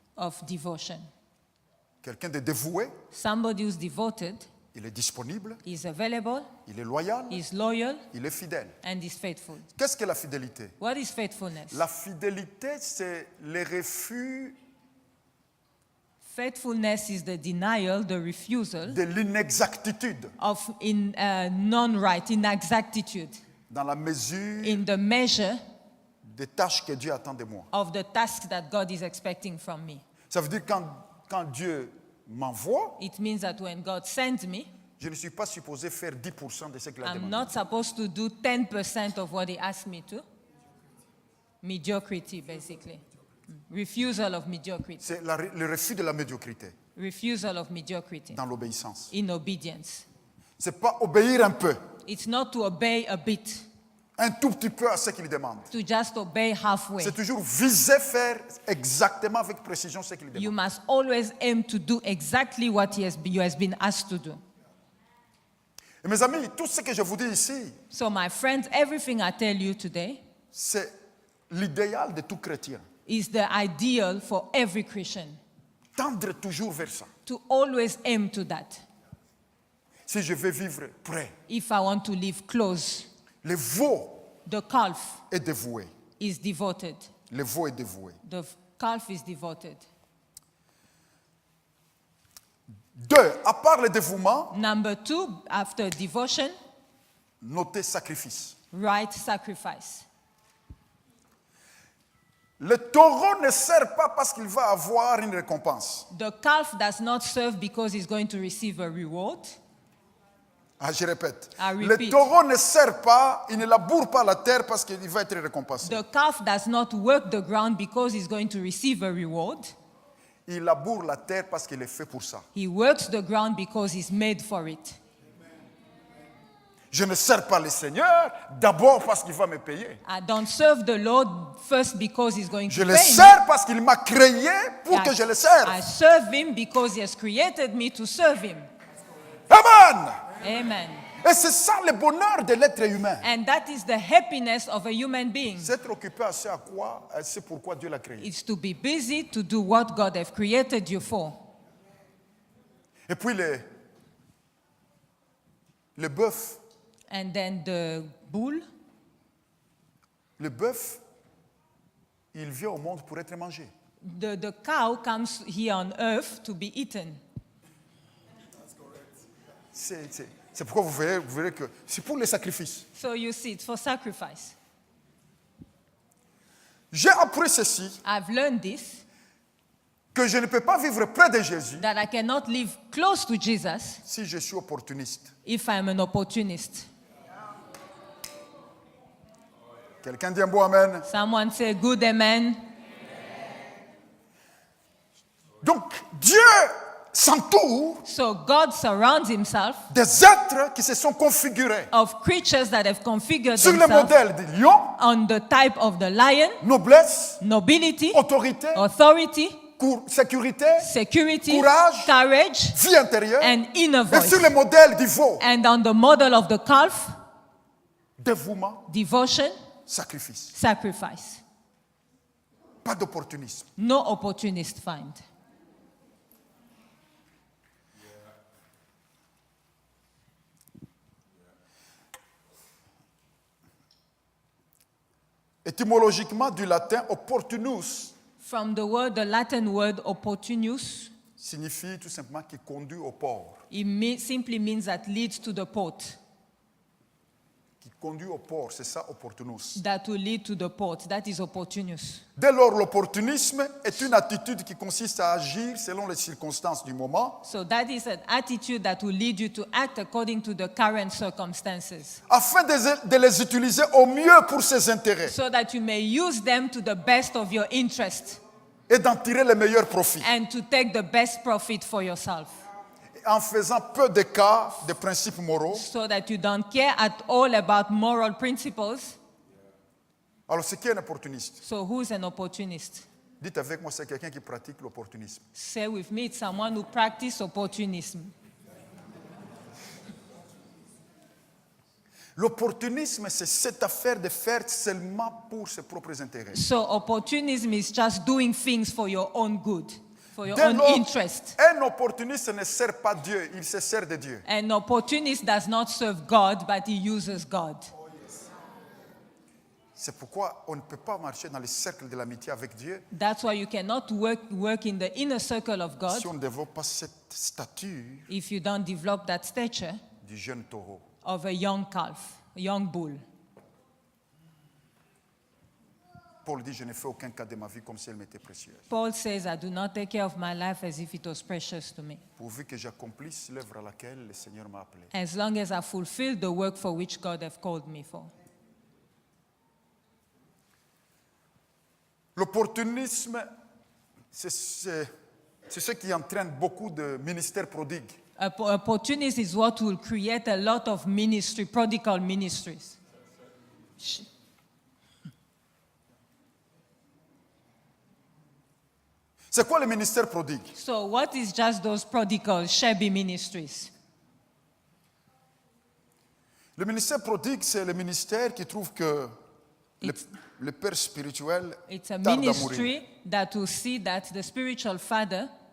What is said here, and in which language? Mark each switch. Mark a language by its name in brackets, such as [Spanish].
[English] of devotion. [French] Quelqu'un de dévoué, [English] Somebody who's devoted [French] il est disponible, [English] is available, [French] il est loyal, [English] is loyal, [French] il est fidèle. [English] and is faithful. [French] Qu'est-ce que la fidélité? [English] What is faithfulness? [French] La fidélité, c'est le refus [English] Faithfulness is the denial, the refusal [French] de l'inexactitude [English] of non-right, inexactitude, [French] dans la mesure [English] in the measure [French] des tâches que Dieu attend de moi. [English] of the task that God is expecting from me. [French] Ça veut dire quand Dieu m'envoie, [English] It means that when God sends me, [French] je ne suis pas supposé faire 10% de ce qu'il a [English] I'm [French] demandé. [English] not supposed to do 10% of what He asked me to. Mediocrity, basically. Refusal of mediocrity. [French] C'est le refus de la médiocrité [English] Refusal of mediocrity [French] dans l'obéissance. [English] in obedience. [French] C'est pas obéir un peu, [English] It's not to obey a bit, [French] un tout petit peu à ce qu'il demande. [English] to just obey halfway. [French] C'est toujours viser faire exactement avec précision ce qu'il [English] You [French] demande. [English] must always aim to do exactly what you has been asked to do. [French] Et mes amis, tout ce que je vous dis ici, [English] So, my friends, everything I tell you today [French] c'est l'idéal de tout chrétien. [English] is the ideal for every Christian, [French] Tendre toujours vers ça. [English] to always aim to that. [French] Si je veux vivre près, [English] If I want to live close, [French] le veau [English] the calf [French] est dévoué. [English] is devoted. [French] Le veau est dévoué. [English] The calf is devoted. [French] 2. À part le dévouement, [English] Number 2, after devotion, [French] notez sacrifice. [English] right sacrifice. [French] Le taureau ne sert pas parce qu'il va avoir une récompense. [English] The calf does not serve because he's going to receive a reward. [French] Ah, je répète. [English] I [French] Le [English] repeat. [French] taureau ne sert pas, il ne laboure pas la terre parce qu'il va être récompensé. [English] The calf does not work the ground because he's going to receive a reward. [French] Il laboure la terre parce qu'il est fait pour ça. [English] He works the ground because he's made for it. [French] Je ne sers pas le Seigneur d'abord parce qu'il va me payer. [English] I don't serve the Lord first because he's going [French] Je [English] to [French] le [English] pay me. [French] sers parce qu'il m'a créé pour que je le serve. [English] I serve him because he has created me to serve him. [French] Amen. [English] Amen. [French] Et c'est ça le bonheur de l'être humain. [English] And that is the happiness of a human being. [French] C'est être occupé à ce à quoi, c'est pourquoi Dieu l'a créé. [English] It's to be busy to do what God has created you for. [French] Et puis le bœuf, [English] And then the bull, [French] le bœuf, il vient au monde pour être mangé. [English] the cow comes here on earth to be eaten. [French] C'est pourquoi vous verrez que c'est pour les sacrifices. [English] So you see, it's for sacrifice. [French] J'ai appris ceci, [English] I've learned this, [French] que je ne peux pas vivre près de Jésus [English] that I cannot live close to Jesus [French] si je suis opportuniste. [English] if I'm an opportunist. [French] Quelqu'un dit un bon amen. [English] Someone say, good amen. [French] Donc Dieu s'entoure [English] So God surrounds himself [French] des êtres qui se sont configurés [English] of creatures that have configured [French] sur le [English] themselves [French] modèle du lion, [English] on the type of the lion, [French] noblesse, [English] nobility, [French] autorité, [English] authority, [French] sécurité, [English] security, [French] Courage. [English] courage, [French] vie intérieure, [English] and inner [French] et sur [English] voice. [French] le modèle du veau, [English] And on the model of the calf, [French] dévouement, [English] devotion, [French] sacrifice. [English] sacrifice. [French] Pas d'opportunisme. [English] No opportunist find. [French] Étymologiquement du latin opportunus [English] From the Latin word opportunus, [French] signifie tout simplement qui conduit au port. [English] it simply means that leads to the port. [French] Qui conduit au port, c'est ça opportunus. [English] That will lead to the port. That is opportunus. [French] Dès lors, l'opportunisme est une attitude qui consiste à agir selon les circonstances du moment, [English] So that is an attitude that will lead you to act according to the current circumstances, [French] afin de les utiliser au mieux pour ses intérêts [English] so that you may use them to the best of your interest [French] et d'en tirer les meilleurs profits, [English] and to take the best profit for yourself, [French] en faisant peu de cas de principes moraux. [English] so that you don't care at all about moral principles. [French] Alors, c'est qui est un opportuniste? [English] So who's an opportunist? [French] Dites avec moi, c'est quelqu'un qui pratique l'opportunisme. [English] Say with me, it's someone who practices opportunism. [French] L'opportunisme, c'est cette affaire de faire seulement pour ses propres intérêts. [English] So opportunism is just doing things for your own good, for your [French] Dès [English] own [French] lors, [English] interest. [French] un opportuniste ne sert pas Dieu, il se sert de Dieu. [English] An opportunist does not serve God, but he uses God. [French] C'est pourquoi on ne peut pas marcher dans le cercle de l'amitié avec Dieu [English] That's why you cannot work in the inner circle of God [French] si on ne développe pas cette stature [English] if you don't develop that stature [French] du jeune taureau. [English] of a young calf, a young bull. [French] Paul dit, je ne fais aucun cas de ma vie comme si elle m'était précieuse. [English] Paul says, I do not take care of my life as if it was precious to me. [French] Pourvu que j'accomplisse l'œuvre à laquelle le Seigneur m'a appelé. [English] As long as I fulfill the work for which God has called me for. [French] L'opportunisme, c'est ce qui entraîne beaucoup de ministères prodigues. [English] Opportunism is what will create a lot of ministry, prodigal ministries. [French] C'est quoi le ministère prodigue? [English] So what is just those prodigal, shabby ministries? [French] Le ministère prodigue, c'est le ministère qui trouve que le père spirituel [English] It's a [French] tarde à mourir. [English] ministry that will see that the spiritual father